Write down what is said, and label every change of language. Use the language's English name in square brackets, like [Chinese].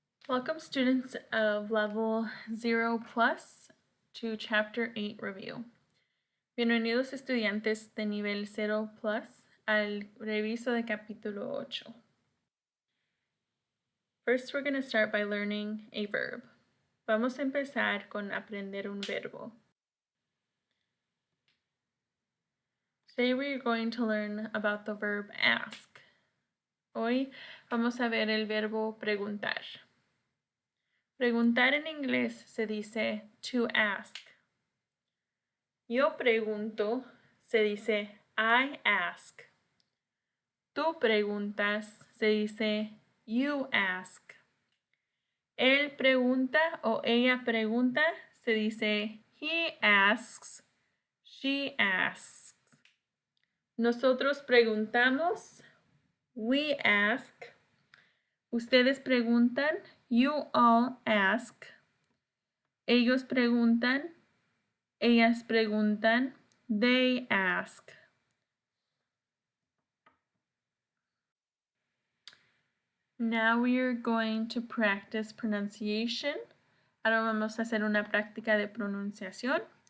[English] Welcome students of level 0 plus to chapter 8 review. [Spanish] Bienvenidos estudiantes de nivel 0 plus al reviso de capítulo 8. [English] First, we're going to start by learning a verb. [Spanish] Vamos a empezar con aprender un verbo. [English] Today we're going to learn about the verb ask. [Spanish] Hoy vamos a ver el verbo preguntar. Preguntar en inglés se dice [English] to ask. [Spanish] Yo pregunto se dice [English] I ask. [Spanish] Tú preguntas se dice [English] you ask. [Spanish] Él pregunta o ella pregunta se dice [English] he asks, she asks. [Spanish] Nosotros preguntamos, [English] we ask. [Spanish] Ustedes preguntan, [English] you all ask. [Spanish] Ellos preguntan, ellas preguntan, [English] they ask. Now we are going to practice pronunciation. [Spanish] Ahora vamos a hacer una práctica de pronunciación.